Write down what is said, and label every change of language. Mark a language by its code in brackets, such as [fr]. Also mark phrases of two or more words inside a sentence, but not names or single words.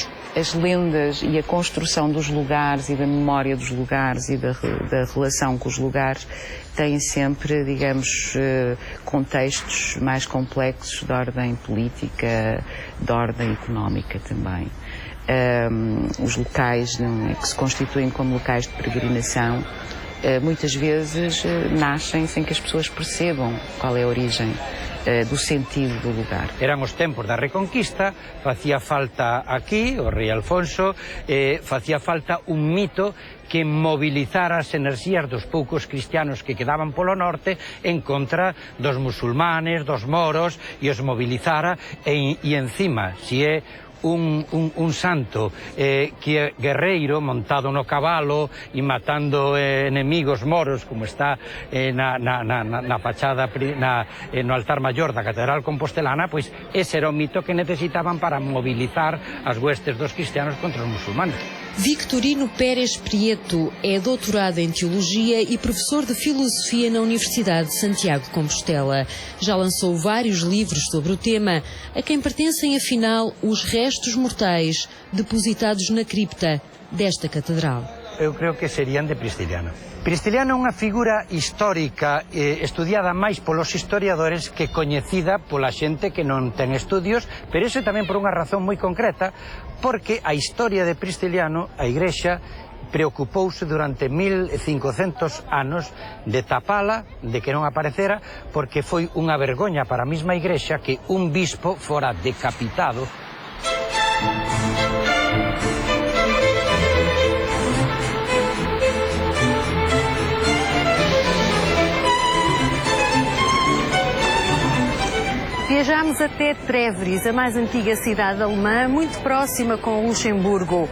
[pt] As lendas e a construção dos lugares e da memória dos lugares e da relação com os lugares têm sempre, digamos, contextos mais complexos de ordem política, de ordem económica também. Os locais que se constituem como locais de peregrinação muitas vezes nascem sem que as pessoas percebam qual é a origem do sentido do lugar. [gl] Eran os tempos da Reconquista, facía falta aquí, o rei Alfonso, facía falta un mito que mobilizara as enerxías dos poucos cristianos que quedaban polo norte en contra dos musulmanes, dos moros, e os mobilizara e encima, si é un santo que é guerreiro montado no cabalo e matando enemigos moros, como está na fachada no altar maior da Catedral Compostelana, pois ese era o mito que necesitaban para mobilizar as huestes dos cristianos contra os musulmanes. [pt] Victorino Pérez Prieto é doutorado em Teologia e professor de Filosofia na Universidade de Santiago de Compostela. Já lançou vários livros sobre o tema, a quem pertencem afinal os restos mortais depositados na cripta desta catedral. [gl] eu creo que serían de Pristiliano. Pristiliano é unha figura histórica estudiada máis polos historiadores que coñecida pola xente que non ten estudios, pero iso tamén por unha razón moi concreta, porque a historia de Pristiliano, a Igrexa, preocupouse durante 1500 anos de tapala, de que non aparecera, porque foi unha vergoña para a mesma Igrexa que un bispo fora decapitado. [pt] Viajamos até Trevris, a mais antiga cidade alemã, muito próxima com Luxemburgo.